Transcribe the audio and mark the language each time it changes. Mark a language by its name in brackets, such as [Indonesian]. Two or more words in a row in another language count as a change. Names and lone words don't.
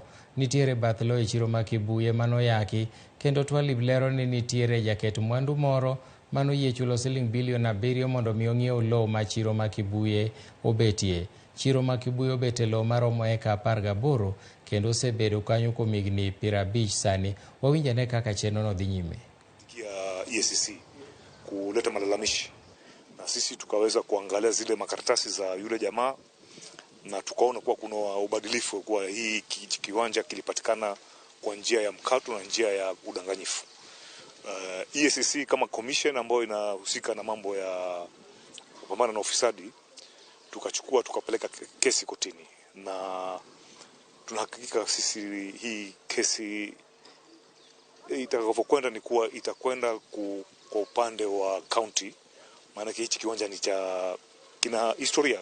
[Luo (Kenya and Tanzania)] Nitiere bath lo e chiro ma Kibuye manoyaki, kendo Twalib lero ni nitiere jaket mwandu moro manoyie chulo siling bilion 7 mondo mi ong'iew lo ma chiro ma Kibuye obetie. Chiro ma Kibuye obete lo maromo eka 18 kendo osebedo kanyo kuom higni 50 sani. Wawinjane kaka chenrono dhi nyime. [Swahili] EACC kuleta malalamishi na sisi tukaweza kuangalia zile makaratasi za yule jamaa na tukaona kuwa kuna ubadilifu kwa hii kiwanja kilipatikana kwa njia ya mkato na njia ya udanganyifu. EACC kama commission ambayo inahusika na mambo ya kupambana na ufisadi tukapeleka kesi kotini, na tunahakika sisi hii kesi itakavyokwenda ni kuwa itakwenda kwa upande wa county, maana hichi kiwanja ni kina historia.